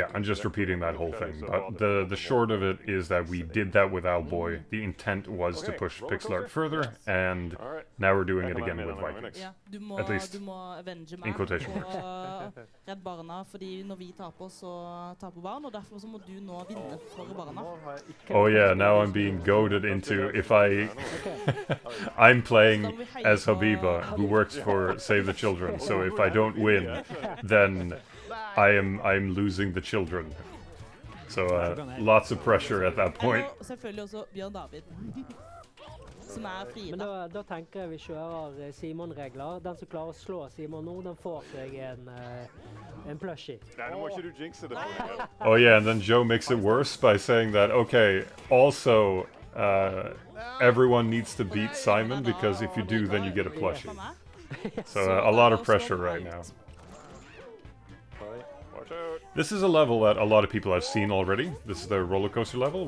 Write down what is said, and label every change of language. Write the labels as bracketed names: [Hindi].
[English] Yeah, I'm just repeating that whole thing, but the short of it is that we did that with Owlboy. The intent was to push pixel art further, and now we're doing it again with Vikings. [Norwegian] Ja, [English] At least, [Norwegian] du må avenge meg [English] in quotation. [Norwegian] og Redd Barna, fordi når vi taper, så taper barn, og derfor så må du nå vinne for barna. [English] Oh yeah, now I'm being goaded into, if I'm playing as Habiba, who works for Save the Children, so if I don't win, then I'm losing the children. So lots of pressure at that point. [Norwegian] Og selvfølgelig også Bjørn David, som Frida. Men da tenker jeg vi kjører Simon-regler. Den som klarer å slå Simon nå, den får seg en plushie. Nei, nå må ikke du jinxe det. [English] Oh yeah, and then Joe makes it worse by saying that, okay, also everyone needs to beat Simon, because if you do, then you get a plushie. So a lot of pressure right now. This is a level that a lot of people have seen already. This is the roller coaster level.